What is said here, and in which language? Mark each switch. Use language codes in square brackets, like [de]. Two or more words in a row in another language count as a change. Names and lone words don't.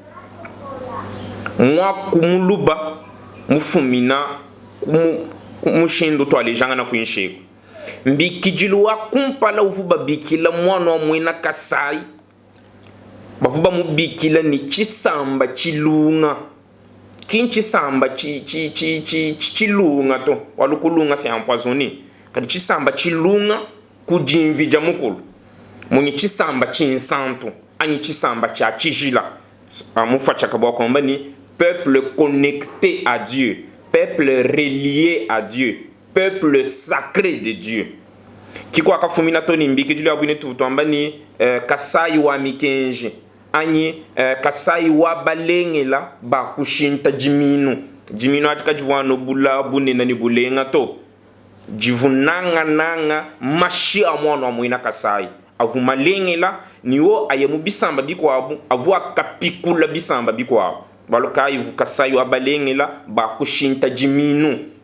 [lua] mwa kumuluba mufumina kumushindu to alejanga na kuinsheko mbi kijilu wa kumpala uvuba bikila mwana wa mwina kasai bavuba mubikila ni chisamba chilunga kinchi samba chilunga to walukulunga [fr] c'est empoisonné [lua] kadi chisamba chilunga kujimvija mukulu munyi chisamba chinsantu ani chisamba cha chijila amufa chakabwa kwamba ni [fr] peuple connecté à Dieu, peuple relié à Dieu, peuple sacré de Dieu. [lua] Kiko akafumina to nimbi kijuli abune tuvutwamba ni kasai wa mikenje ani kasai wa balengela ba kushinta jiminu atika jivwano bula bunena ni bulenga to jivunanga nanga mashi amwana wa mwina kasai avu malengela niwo ayemu bisamba bikwabu avu akapikula bisamba bikwabu baloka ivu kasai wa balengela ba kushinta jiminu.